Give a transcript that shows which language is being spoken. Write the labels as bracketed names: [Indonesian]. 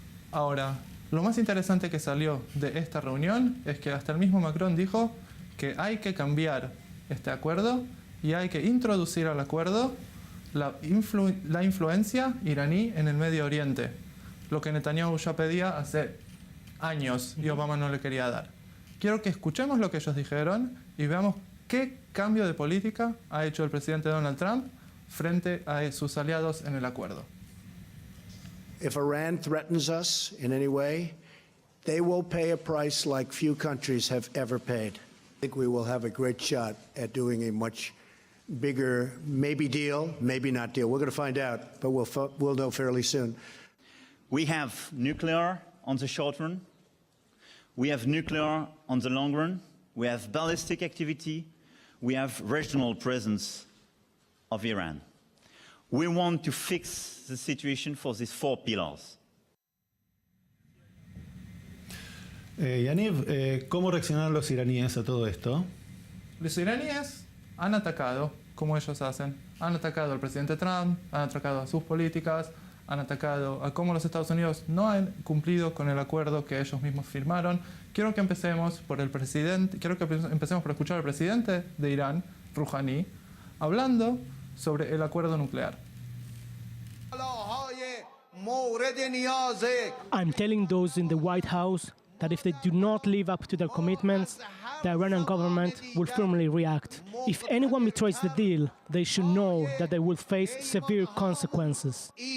[Spanish] Ahora, lo más interesante que salió de esta reunión es que hasta el mismo Macron dijo que hay que cambiar este acuerdo y hay que introducir al acuerdo la influencia iraní en el Medio Oriente, lo que Netanyahu ya pedía hace años y Obama no le quería dar. Quiero que escuchemos lo que ellos dijeron y veamos qué cambio de política ha hecho el presidente Donald Trump frente a sus aliados en el acuerdo. [English] If Iran threatens us in any way, they will pay a price like few countries have ever paid. I think we will have a great shot at doing a much bigger, maybe deal, maybe not deal. We're going to find out, but we'll know fairly soon. We have nuclear on the short run. We have nuclear on the long run. We have ballistic activity. We have regional presence of Iran. We want to fix the situation for these four pillars. [Spanish] Yaniv, ¿cómo reaccionaron los iraníes a todo esto? Los iraníes han atacado, como ellos hacen. Han atacado al presidente Trump, han atacado a sus políticas, han atacado a cómo los Estados Unidos no han cumplido con el acuerdo que ellos mismos firmaron. Quiero que empecemos por escuchar al presidente de Irán, Rouhani, hablando sobre el acuerdo nuclear. [English] I'm telling those in the White House that if they do not live up to their commitments, the Iranian government will firmly react. If anyone betrays the deal, they should know that they will face severe consequences.